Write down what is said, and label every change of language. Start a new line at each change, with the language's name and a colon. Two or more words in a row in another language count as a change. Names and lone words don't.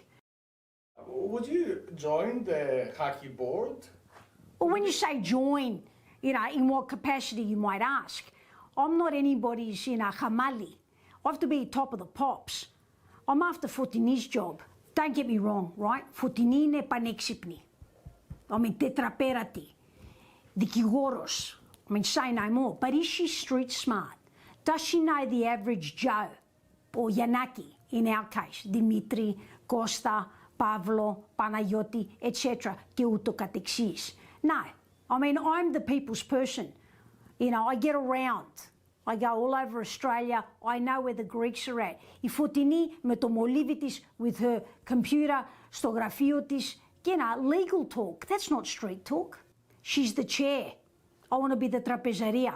English: Would you join the HACCI board? Well, when you say join, you know, in what capacity you might ask. I'm not anybody's, hamali. I have to be top of the pops. I'm after Fotini's job. Don't get me wrong, right?
Greek: Fotini είναι πανέξυπνη.
English: I mean, tetrapérati. Δικηγόρος. I mean, say no more. But is she street smart? Does she know the average Joe? Or Yanaki, in our case. Dimitri, Costa, Pavlo, Panayoti, etc.
Greek: Και ούτω καθεξής.
English: No. I mean, I'm the people's person. You know, I get around. I go all over Australia. I know where the Greeks are at.
Greek: Η Φωτεινή με το μολύβι της
English: with her computer,
Greek: στο γραφείο της,
English: you know, legal talk. That's not street talk. She's the chair. I want to be the τραπεζαρία.